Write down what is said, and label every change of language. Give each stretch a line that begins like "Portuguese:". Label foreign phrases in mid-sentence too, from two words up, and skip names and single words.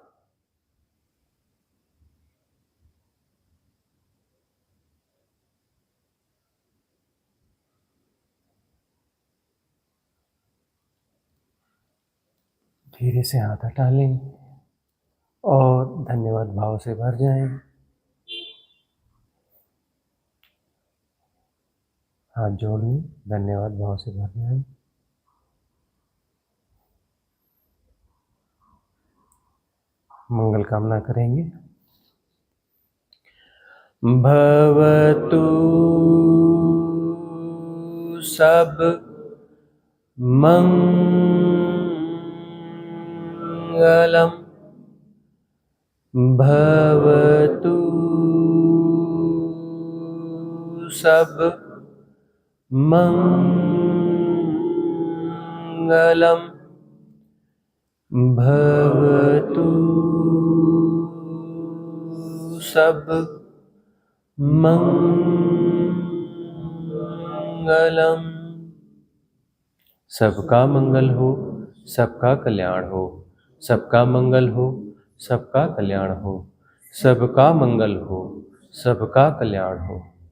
Hindi: धीरे से हाथ हटा लें और धन्यवाद भाव से भर जाएं। हाथ जोड़ लें, धन्यवाद भाव से भर जाएं। मंगल कामना करेंगे।
Pali: भवतु सब मंगलम, भवतु सब मंगलम, भवतु सब मंगलम।
Hindi: सबका मंगल हो, सबका कल्याण हो, सबका मंगल हो, सबका कल्याण हो, सबका मंगल हो, सबका कल्याण हो।